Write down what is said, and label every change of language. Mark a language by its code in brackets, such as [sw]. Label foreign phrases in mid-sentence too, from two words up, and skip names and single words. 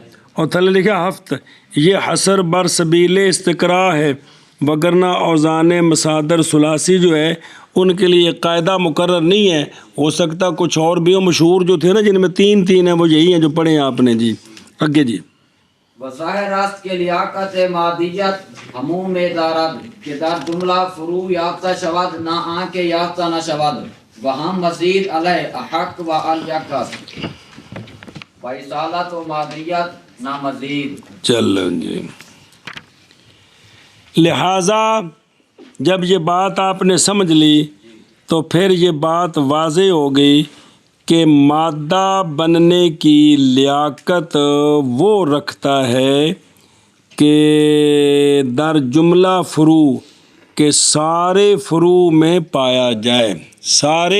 [ur] اور تھلے لکھا ہفت، یہ حصر بر سبیل استقراء ہے، وگرنہ اوزان مصادر ثلاثی جو ہے ان کے لیے قاعدہ مقرر نہیں ہے. ہو سکتا کچھ اور بھی ہو. مشہور جو تھے نا جن میں 3 ہیں وہ یہی ہیں جو پڑھے ہیں آپ نے. جی آگے جی. [fa] بظاہر راست کے لیاقت مادیت عموم دارد کہ در جملہ فروع یافتہ شود نہ آن کے یافتہ نہ شود، وہم مزید علیہ احق و الیقت و اصالت و مادیت نہ مزید. [ur] چلو جی. لہٰذا جب یہ بات آپ نے سمجھ لی تو پھر یہ بات واضح ہو گئی کہ مادہ بننے کی لیاقت وہ رکھتا ہے کہ [fa] در جملہ فرو [ur] کہ سارے فرو میں پایا جائے، سارے